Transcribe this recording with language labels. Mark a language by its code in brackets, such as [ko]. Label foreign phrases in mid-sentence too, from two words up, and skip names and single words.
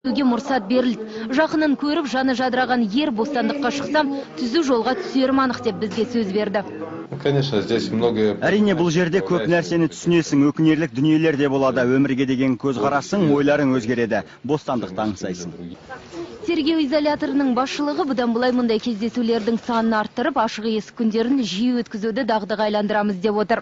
[kk] Мұрсат берілді. Жақынын көріп, жаны жадыраған ер бостандыққа шықсам, түзу жолға түсерім анық деп бізге сөз берді. [ru] Конечно, здесь много... [kk] Әрине, бұл жерде көп нәрсені түсінесің, өкінерлік дүниелер де болады. Өмірге деген көзқарасың, ойларың өзгереді. Бостандықты аңсайсың. Тергеу изоляторының басшылығы бұдан бұлай мұндай кездесулердің санын арттырып, ашық есік күндерін жиі өткізуді дағдыға айландырамыз деп отыр.